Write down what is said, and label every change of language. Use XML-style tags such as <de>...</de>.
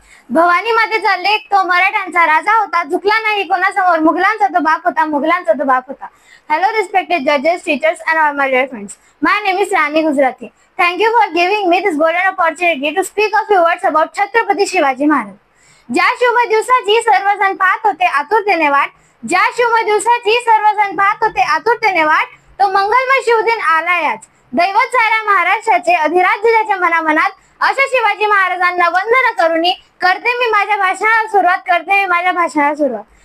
<mr>भवानी मातेचा लेख तो मराठ्यांचा राजा होता, झुकला नाही कोणासमोर, मुघलांचा तो बाप होता, मुघलांचा तो बाप होता.</mr> <en>Hello respected judges, teachers and all my dear friends. My name is Rani Gujrati. Thank you for giving me this golden opportunity to speak a few words about Chhatrapati Shivaji Maharaj.</en> <mr>ज्या शुभ दिवसाची सर्वजण पाहत होते आतुरतेने वाट, ज्या शुभ दिवसाची सर्वजण पाहत होते आतुरतेने वाट, तो मंगलमय शिवदिन आलाय आज. दैवत साऱ्या महाराष्ट्राचे अधिराज्य त्याच्या मनामनात, अशा शिवाजी महाराजांना वंदन करूनी करते मी माझ्या भाषणाला सुरुवात.</mr>